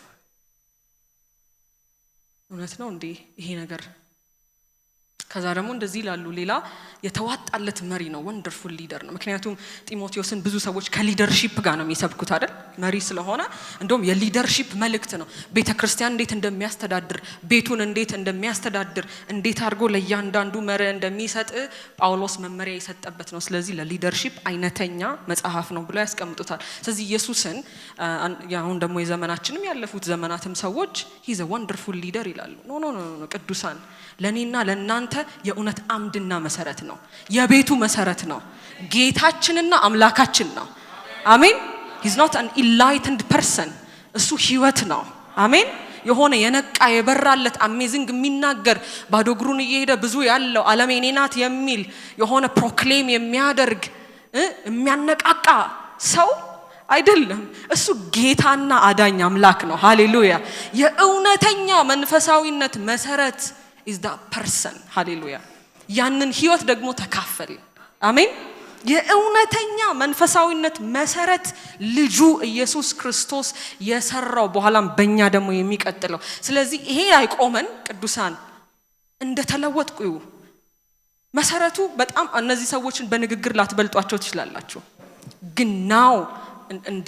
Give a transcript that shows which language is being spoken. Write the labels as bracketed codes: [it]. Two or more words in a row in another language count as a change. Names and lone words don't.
[am] እውነት ነው እንዴ ይሄ ነገር ከዛ ደግሞ እንደዚህ ይላሉ ሌላ የተዋጣለት መሪ ነው [en] wonderful leader [am] ነው ምክንያቱም ጢሞቴዎስን ብዙ ሰዎች ከሊደርሺፕ ጋር ነው የሚሰብኩት አይደል መሪ ስለሆነ እንደውም የሊደርሺፕ መልእክት ነው ቤተክርስቲያን እንዴት እንደሚያስተዳድር ቤቱን እንዴት እንደሚያስተዳድር እንዴት አድርጎ ለእያንዳንዱ መሪ እንደሚሰጥ ጳውሎስ መመሪያ የሰጠበት ነው ስለዚህ ለሊደርሺፕ አይነተኛ መጽሐፍ ነው ብሎ ያስቀምጡታል ስለዚህ ኢየሱስን ያሁን ደግሞ የዘመናችንም ያለፉት ዘመናትም ሰዎች [en] he's a wonderful leader [am] ይላሉ ኖ ቅዱሳን ለኔና ለናንተ የእውነት አምድና መሰረት ነው የቤቱ መሰረት ነው ጌታችንና አምላካችን ነው አሜን [en] he's not an enlightened person [am] እሱ ህይወት ነው አሜን የሆነ የነቃ የበራለት አሜዚንግ የሚናገር ባዶ እግሩን እየሄደ ብዙ ያለው ዓለም የኔ ናት የሚል የሆነ ፕሮክሌም የሚያደርግ የሚያነቃቃ ሰው አይደለም እሱ ጌታና አዳኝ አምላክ ነው ሃሌሉያ የእውነተኛ መንፈሳዊነት መሰረት [en] is that person hallelujah [am] ያንን ህይወት ደግሞ ተካፈል አሜን የእውነተኛ መንፈሳዊነት መሰረት ልጁ ኢየሱስ ክርስቶስ የሰራው በኋላም በእኛ ደግሞ የሚቀጥለው ስለዚህ ይሄ አይቆመን ቅዱሳን እንደተለወጥኩ መሰረቱ በጣም እነዚህ ሰዎችን በንግግር ላትበልጧቸው ትችላላችሁ ግን ናው እንደ